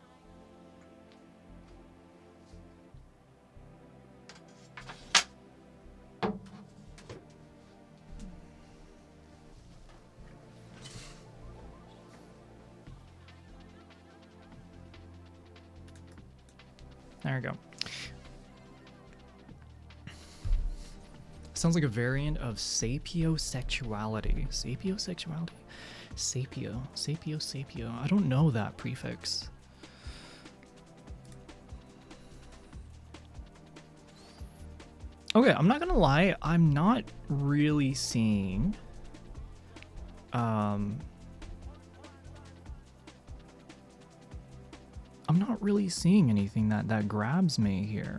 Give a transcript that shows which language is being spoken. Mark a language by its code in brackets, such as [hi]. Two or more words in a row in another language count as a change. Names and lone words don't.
[en] There we go. Sounds like a variant of sapiosexuality. Sapiosexuality? Sapio. I don't know that prefix. Okay, I'm not gonna lie. I'm not really seeing... I'm not really seeing anything that grabs me here.